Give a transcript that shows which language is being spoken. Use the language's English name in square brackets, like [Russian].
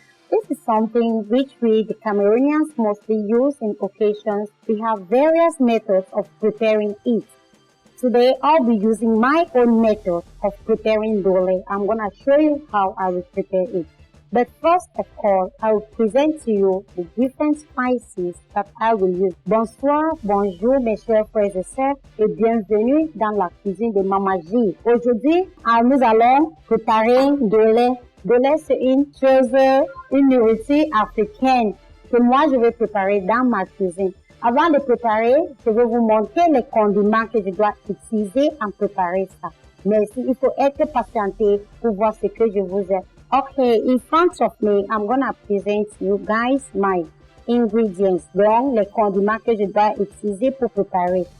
[English] This is something which we, the Cameroonians, mostly use in occasions. We have various methods of preparing it. Today, I'll be using my own method of preparing Ndole. I'm going to show you how I will prepare it. But first of all, I will present to you the different spices that I will use. [French] Bonsoir, bonjour mes chers frères et sœurs et bienvenue dans la cuisine de Mama J. Aujourd'hui, nous allons préparer Ndole. Ndole, c'est une chose, une nourriture africaine que moi je vais préparer dans ma cuisine. Avant de préparer, je vais vous montrer les condiments que je dois utiliser en préparer ça. Merci, il faut être patienté pour voir ce que je vous ai. [English] Okay, in front of me, I'm gonna present you guys my ingredients. [French] Donc, les condiments que je dois utiliser pour préparer.